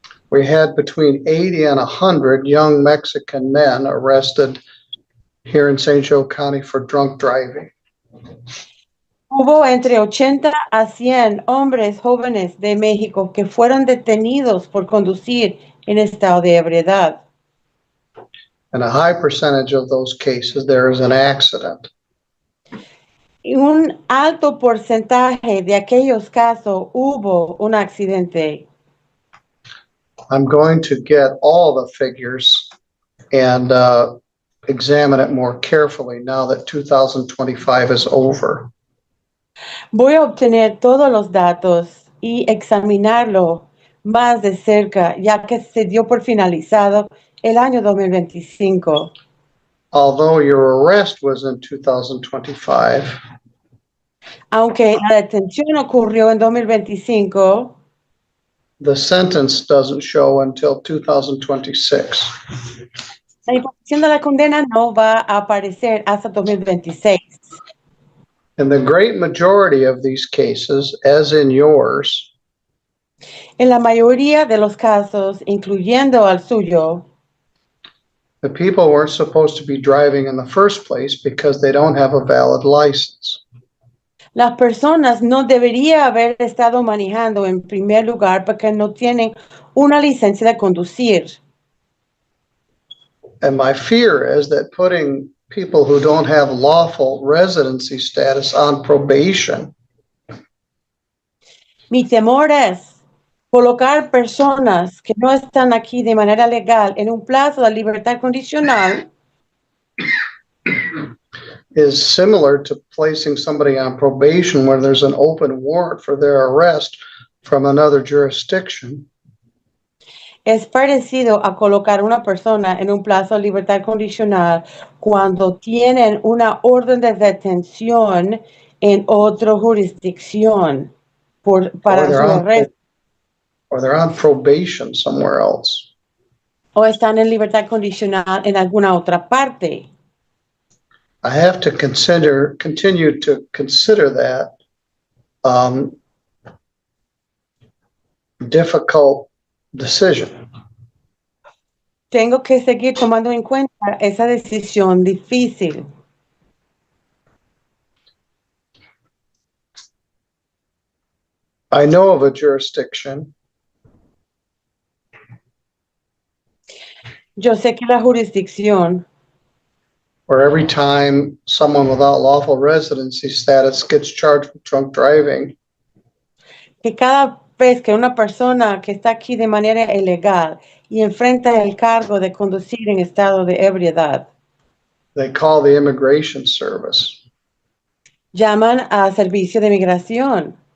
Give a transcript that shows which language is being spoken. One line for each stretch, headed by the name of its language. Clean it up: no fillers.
English: we had between 80 and 100 young Mexican men arrested here in St. Joe County for drunk driving.
Spanish: hubo entre 80 a 100 hombres jóvenes de México que fueron detenidos por conducir en estado de ebriedad.
English: In a high percentage of those cases, there is an accident.
Spanish: En un alto porcentaje de aquellos casos hubo un accidente.
English: I'm going to get all the figures and examine it more carefully now that 2025 is over.
Spanish: Voy a obtener todos los datos y examinarlo más de cerca, ya que se dio por finalizado el año 2025.
English: Although your arrest was in 2025,
Spanish: Aunque la detención ocurrió en 2025,
English: the sentence doesn't show until 2026.
Spanish: la imposición de la condena no va a aparecer hasta 2026.
English: In the great majority of these cases, as in yours,
Spanish: En la mayoría de los casos, incluyendo al suyo,
English: the people weren't supposed to be driving in the first place because they don't have a valid license.
Spanish: las personas no deberían haber estado manejando en primer lugar porque no tienen una licencia de conducir.
English: And my fear is that putting people who don't have lawful residency status on probation
Spanish: Mi temor es colocar personas que no están aquí de manera legal en un plazo de libertad condicional
English: is similar to placing somebody on probation where there's an open warrant for their arrest from another jurisdiction.
Spanish: Es parecido a colocar una persona en un plazo de libertad condicional cuando tienen una orden de detención en otra jurisdicción para su arresto
English: Or they're on probation somewhere else.
Spanish: o están en libertad condicional en alguna otra parte.
English: I have to continue to consider that difficult decision.
Spanish: Tengo que seguir tomando en cuenta esa decisión difícil.
English: I know of a jurisdiction
Spanish: Yo sé que la jurisdicción
English: where every time someone without lawful residency status gets charged with drunk driving,
Spanish: que cada vez que una persona que está aquí de manera ilegal y enfrenta el cargo de conducir en estado de ebriedad,
English: they call the immigration service.
Spanish: llaman a servicio de migración.